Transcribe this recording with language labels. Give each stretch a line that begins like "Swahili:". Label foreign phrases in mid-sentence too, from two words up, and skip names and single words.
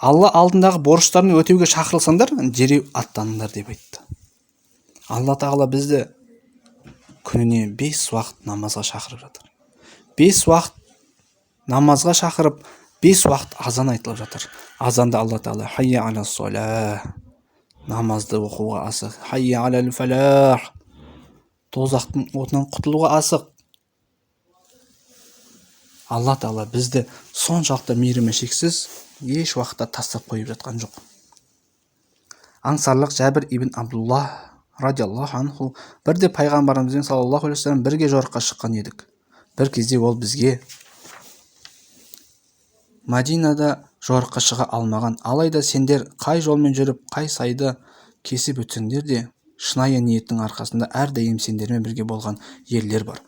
Kazakh: алла алдындағы борыштарын өтеуге шақырылсаңдар дереу аттаныңдар деп айтты. алла тағала бізді күніне 5 уақыт намазға шақырып жатыр. 5 уақыт намазға шақырып, 5 уақыт азан айтылып жатыр. Азанда алла тағала
Arabic: حي على الصلاة,
Kazakh: намазды оқуға асық,
Arabic: حي على الفلاح,
Kazakh: тозақтың отынан құтылуға асық. алла тағала бізді соншалықты мейірімі шексіз, еш уақытта тастап қойып жатқан жоқ. Аңсарлық Жәбір ибн Абдулла
Arabic: رضي الله عنه
Kazakh: бірде пайғамбарымызбен
Arabic: صلى الله عليه وسلم
Kazakh: бірге жорыққа шыққан едік. Бір кезде ол бізге Мәдинада жорыққа шыға алмаған, алайда сендер қай жолмен жүріп, қай сайды кесіп өтсеңдер де, шынайы ниеттің арқасында әрдайым сендермен бірге болған ерлер бар.